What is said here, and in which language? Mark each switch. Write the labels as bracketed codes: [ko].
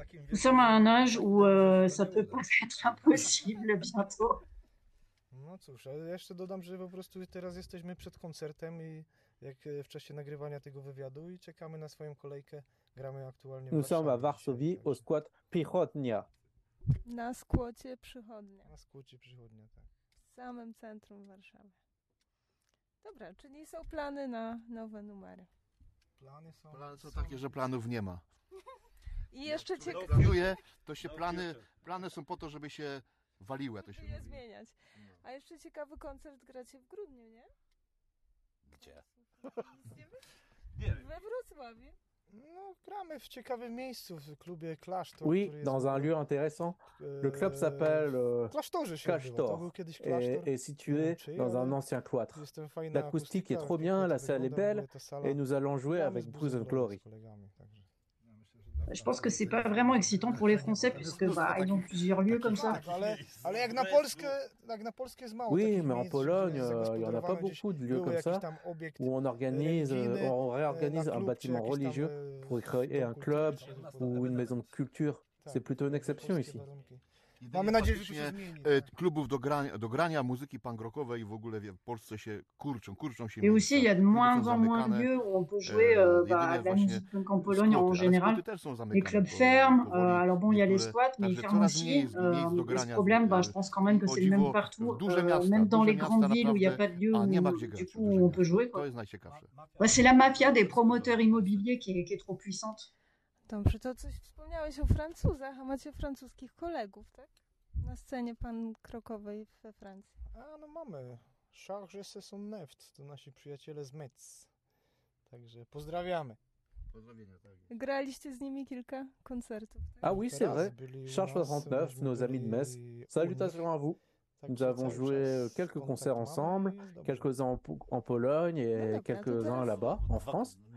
[fr] Nous sommes à un âge où ça peut pas être impossible bientôt. [pl] No cóż, ale jeszcze dodam, że po prostu teraz jesteśmy przed koncertem i jak w czasie nagrywania tego wywiadu i czekamy na swoją kolejkę, gramy aktualnie. [fr] Nous sommes à Varsovie au squat Pichotnia. [pl] Na skłocie przychodnia. Na skłocie przychodnia, tak. W samym centrum Warszawy. Dobra, czyli są plany na nowe numery. Plany są takie, że planów nie ma. I jeszcze ciekawe. To się plany są po to, żeby się waliły. Żeby się je zmieniać. A jeszcze ciekawy koncert gracie w grudniu, nie? Gdzie? Nie wiem. We Wrocławiu. No, gramy w ciekawym miejscu, w klubie Klasztor. [fr] Oui, dans un lieu intéressant. Le club s'appelle [pl] Klasztorze się Klasztor. To był kiedyś klasztor. [fr] Et situé dans un ancien cloître. L'acoustique est trop bien, la salle est belle et nous allons jouer avec Bruce and Glory. Je pense que c'est pas vraiment excitant pour les Français puisque bah ils ont plusieurs lieux comme ça. [pl] Ale jak na Polskę, jest mało. [fr] Oui, mais en Pologne, il y en a pas beaucoup de lieux comme ça où on organise on réorganise un bâtiment religieux pour créer un club ou une maison de culture. C'est plutôt une exception ici. [pl] Mamy nadzieję, że to się zmieni. Klubów do grania muzyki punk rockowej w ogóle w Polsce się kurczą, kurczą się. [fr] I aussi il y a de moins en moins lieux où on peut jouer la musique punk en Pologne en général. Les clubs ferment, alors bon, il y a les squats, mais ils ferment aussi. Le problème, je pense quand même que c'est le même partout, même dans les grandes villes où il n'y a pas de lieu où on peut jouer. [pl] To jest najciekawsze. [fr] C'est la mafia des promoteurs immobiliers qui est trop puissante. [pl] Dobrze, to coś wspomniałeś o Francuzach, a macie francuskich kolegów, tak? Na scenie punk-rockowej we Francji. A no mamy. Charge se son neft, to nasi przyjaciele z Metz. Także pozdrawiamy. Pozdrawienia, tak. Graliście z nimi kilka koncertów. Tak? [fr] Ah oui, c'est vrai. Charge 69, nos amis de Metz. Salutations à vous. Nous avons joué quelques concerts ensemble, quelques-uns en Pologne et quelques-uns là-bas, en France.